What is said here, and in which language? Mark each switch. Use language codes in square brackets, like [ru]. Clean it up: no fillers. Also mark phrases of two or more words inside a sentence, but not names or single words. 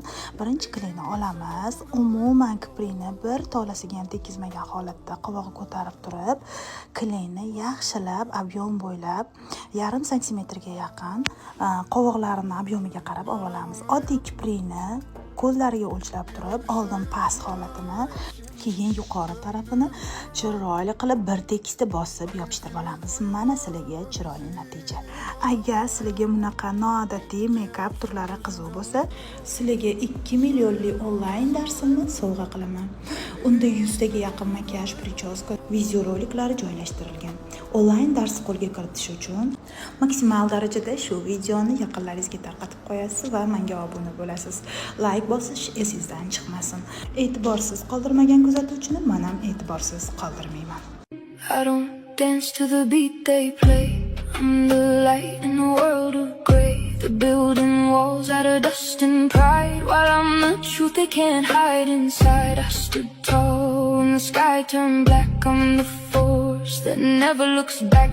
[uz] Birinchi kleyni olamiz. Umuman kiprini bir tolasiga ham tekizmagan holatda qovog'i ko'tarib turib, kleyni yaxshilab ob'yom bo'ylab 0,5 santimetrga yaqin qovoqlarini ob'yomiga qarab olamiz. Oddiy kiprini ko'zlariga o'lchab turib, oldin past holatini, keyin yuqori tarafini chiroyli qilib bir tekisda bosib yopishtirib olamiz. Mana sizlarga chiroyli natija. Agar sizlarga bunaqa noodatiy make-up turlari qiziq bo'lsa, sizlarga 2 millionli onlayn darsimni sovg'a qilaman. Unda 100 taga yaqin makiyaj, prichoska, video roliklari joylashtirilgan. Onlayn dars qo'lga kiritish uchun maksimal darajada shu videoni yaqinlaringizga tarqatib qo'yasiz va menga obuna bo'lasiz. Like bosish esingizdan chiqmasin. E'tiborsiz qoldirmagan kuzatuvchini men ham e'tiborsiz qoldirmayman. [en] I don't dance to the beat they play. I'm the light in a world of grey. The building walls out of dust and pride, while I'm the truth they can't hide inside. I stood tall when the sky turned black. I'm the force that never looks back.